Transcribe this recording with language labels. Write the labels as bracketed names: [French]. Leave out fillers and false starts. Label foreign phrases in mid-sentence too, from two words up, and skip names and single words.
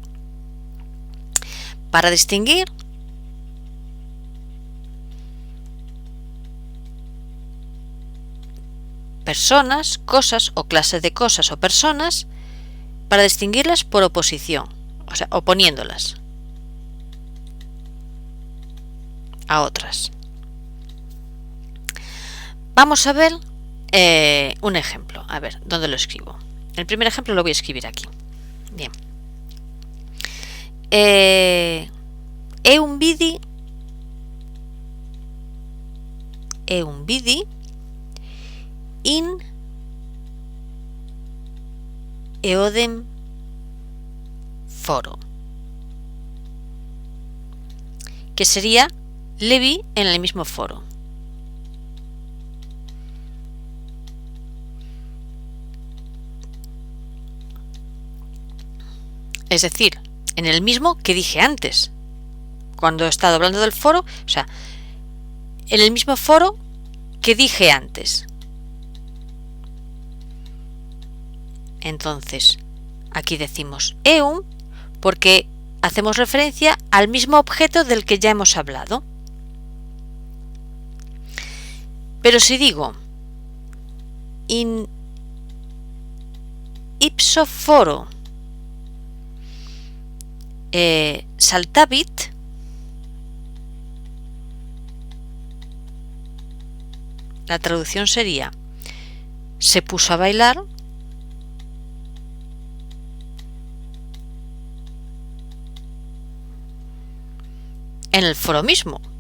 [Spanish] Para distinguir personas, cosas o clases de cosas o personas, para distinguirlas por oposición, o sea, oponiéndolas a otras. Vamos a ver un ejemplo. A ver, ¿dónde lo escribo? El primer ejemplo lo voy a escribir aquí. [Latin] Bien. Un vidi in eodem foro, [Spanish] que sería le vi en el mismo foro. Es decir, en el mismo que dije antes, cuando he estado hablando del foro, o sea, en el mismo foro que dije antes. Entonces, aquí decimos eum porque hacemos referencia al mismo objeto del que ya hemos hablado. Pero si digo [Latin] in ipso foro saltavit, [Spanish] la traducción sería se puso a bailar en el foro mismo.